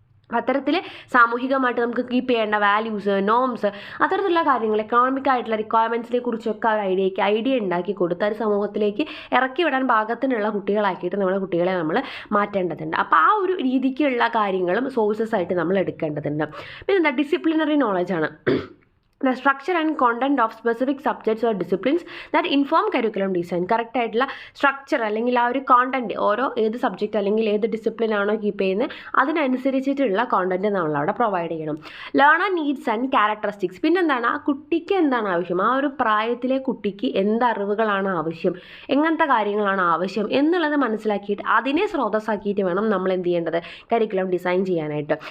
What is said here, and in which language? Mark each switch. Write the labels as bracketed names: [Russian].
[Malayalam] അത്തരത്തിൽ സാമൂഹികമായിട്ട് നമുക്ക് കീപ്പ് ചെയ്യേണ്ട വാല്യൂസ്, നോംസ്, അത്തരത്തിലുള്ള കാര്യങ്ങൾ, എക്കണോമിക് ആയിട്ടുള്ള റിക്വയർമെൻറ്റ്സിനെ കുറിച്ചൊക്കെ ഒരു ഐഡിയ ഉണ്ടാക്കി കൊടുത്ത് അത് സമൂഹത്തിലേക്ക് ഇറക്കി വിടാൻ പാകത്തിനുള്ള കുട്ടികളാക്കിയിട്ട് നമ്മുടെ കുട്ടികളെ നമ്മൾ മാറ്റേണ്ടതുണ്ട്. അപ്പോൾ ആ ഒരു രീതിക്കുള്ള കാര്യങ്ങളും സോഴ്സസ് ആയിട്ട് നമ്മൾ എടുക്കേണ്ടതുണ്ട്. പിന്നെ എന്താ, disciplinary നോളജാണ്. [English] the structure and content of specific subjects or disciplines that inform curriculum design. [Malayalam] Correct ആയിട്ടുള്ള സ്ട്രക്ചർ അല്ലെങ്കിൽ ആ ഒരു കോണ്ടന്റ് ഓരോ ഏത് സബ്ജക്റ്റ് അല്ലെങ്കിൽ ഏത് ഡിസിപ്ലിൻ ആണോ കീപ്പ് ചെയ്യുന്നത് അതിനനുസരിച്ചിട്ടുള്ള കോണ്ടന്റ് നമ്മൾ അവിടെ പ്രൊവൈഡ് ചെയ്യണം. Learner needs and characteristics. പിന്നെന്താണ്, ആ കുട്ടിക്ക് എന്താണ് ആവശ്യം, ആ ഒരു പ്രായത്തിലെ കുട്ടിക്ക് എന്ത് അറിവുകളാണ് ആവശ്യം, എങ്ങനത്തെ കാര്യങ്ങളാണ് ആവശ്യം എന്നുള്ളത് മനസ്സിലാക്കിയിട്ട് അതിനെ സ്രോതസ്സാക്കിയിട്ട് വേണം നമ്മൾ എന്ത് ചെയ്യേണ്ടത്, കരിക്കുലം ഡിസൈൻ ചെയ്യാനായിട്ട്.